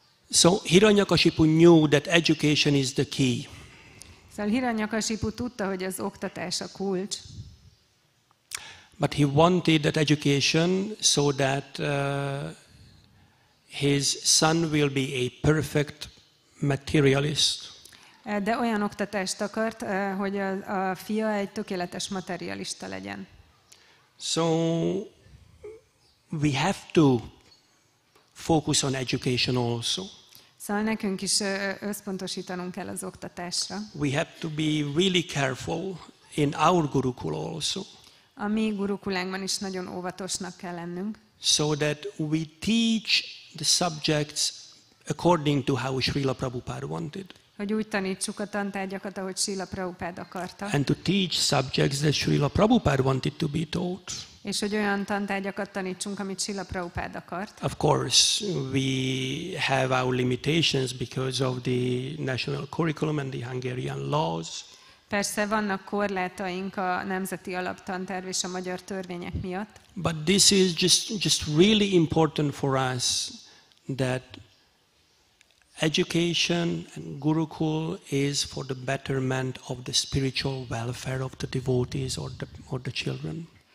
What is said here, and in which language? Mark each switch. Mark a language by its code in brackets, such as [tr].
[en] So Hiranyakashipu knew that education is the key. [hu] Szóval Hiranyakasipu tudta, hogy az oktatás a kulcs, [en] But he wanted that education so that his son will be a perfect materialist. [hu] de olyan oktatást akart, hogy a fia egy tökéletes materialista legyen. [en] So we have to focus on education also. [hu] Szóval nekünk is összpontosítanunk kell az oktatásra. [en] We have to be really careful in our Gurukul also. [hu] A mi gurukulánkban is nagyon óvatosnak kell lennünk. [en] So that we teach the subjects according to how Srila Prabhupada wanted. [hu] Hogy úgy tanítsuk a tantárgyakat, ahogy Srila Prabhupada akarta. [en] And to teach subjects that Srila Prabhupada wanted to be taught. [hu] És hogy olyan tantárgyakat tanítsunk, amit Srila Prabhupada akart. [en] Of course, we have our limitations because of the national curriculum and the Hungarian laws. [hu] Persze vannak korlátaink a nemzeti alaptanterv és a magyar törvények miatt. [en] But this is just really important for us that education and Gurukul is for the betterment of the spiritual welfare of the devotees or the children.